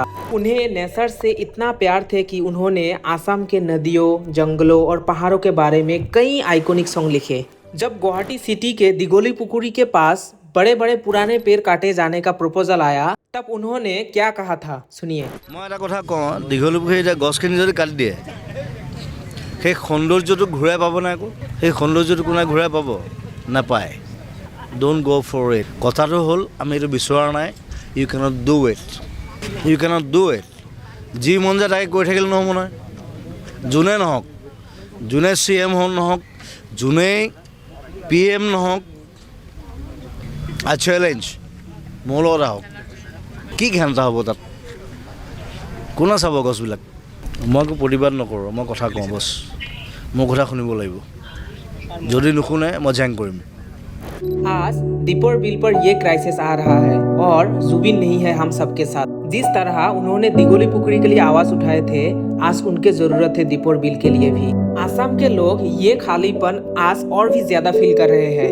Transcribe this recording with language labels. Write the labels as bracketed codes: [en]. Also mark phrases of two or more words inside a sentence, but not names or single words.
[hi] उन्हें नेचर से इतना प्यार थे कि उन्होंने आसाम के नदियों, जंगलों और पहाड़ों के बारे में कई [en] iconic song [hi] लिखे। जब गुवाहाटी सिटी के दिगोली पुकुरी के पास बड़े बड़े पुराने पेड़ काटे जाने का प्रपोजल आया, तब उन्होंने क्या कहा था, सुनिए। [as] मैं এটা কথা কওঁ, দীঘলী পুখুৰী এতিয়া গছখিনি যদি কাটি দিয়ে, সেই সৌন্দৰ্যটো ঘূৰাই পাব নাই? আকৌ সেই সৌন্দৰ্যটো কোনে ঘূৰাই পাব? নাপায়। [en] don't go for it. [as] কথাটো হ'ল আমি এইটো বিচৰা নাই। [en] you can't do it, you can't do it. [as] যি মন যায় তাকে কৈ থাকিলে নহ'ব নহয়। যোনে নহওক, যোনে CM নহওক, যোনেই PM নহওক, [en] I challenge [as] মোৰ লগত আহক। কি ঘেণ্টা হ'ব তাত? কোনে চাব গছবিলাক? মই একো প্ৰতিবাদ নকৰোঁ, মই কথা কওঁ বছ। মোৰ কথা শুনিব লাগিব, যদি নুশুনে মই জেং কৰিম। [hi] आज दीपोर बिल पर ये क्राइसिस आ रहा है और जुबिन नहीं है हम सबके साथ। जिस तरह उन्होंने दिगोली पुखुरी के लिए आवाज उठाए थे, आज उनके जरूरत है दीपोर बिल के लिए भी। आसाम के लोग ये खालीपन आज और भी ज्यादा फील कर रहे हैं।